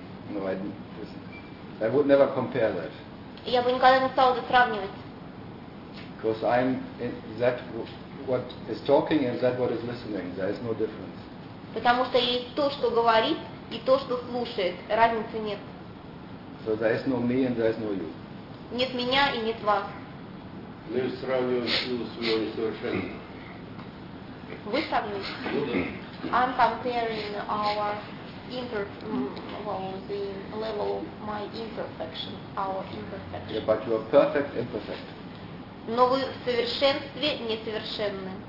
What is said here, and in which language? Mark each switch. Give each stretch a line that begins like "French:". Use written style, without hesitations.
English: No, I didn't listen. I would never compare that.
Russian: Я бы никогда не стала это сравнивать.
English: Because I'm in that what is talking and that what is listening, there is no difference.
Russian: Потому что есть то, что говорит, и то, что слушает. Разницы нет.
English: So there is no me and there is no you.
Russian: Нет меня и нет вас. Мы сравниваем силу своего несовершенства. Вы сравниваете? Ну да.
English: I'm comparing our the level of my imperfection, our imperfection. Yeah, but you are perfect imperfect.
Russian: Но вы в совершенстве несовершенны.